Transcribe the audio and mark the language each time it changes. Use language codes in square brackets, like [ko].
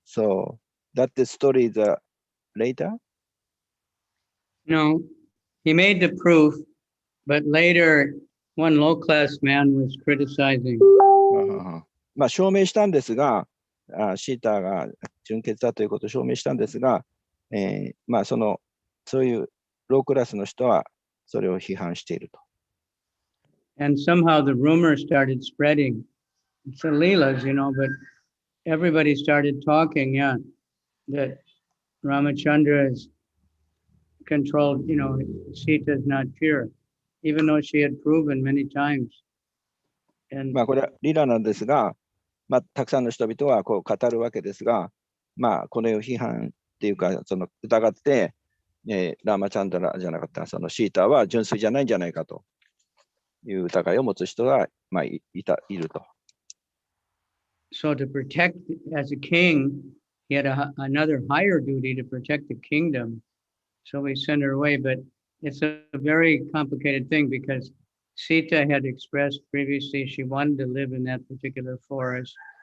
[en] So that the story is later? No, he made the proof, but later one low-class man was criticizing. [ja] まあ証明したんですが、シータが純血だということを証明したんですが、まあそういうロークラスの人はそれを批判していると。 [en] And somehow the rumor started spreading. It's a Leelas, but everybody started talking, that Ramachandra is controlled, Sita is not pure, even though she had proven many times. And [ja] まあこれはリラなんですが、まあたくさんの人々はこう語るわけですが、まあこれを批判っていうかその疑って、ラーマチャンドラじゃなかったそのシータは純粋じゃないんじゃないかという疑いを持つ人がまあいると。 [en] So to protect, as a king, he had another higher duty to protect the kingdom. So we sent her away, but it's a very complicated thing because Sita had expressed previously she wanted to live in that particular forest.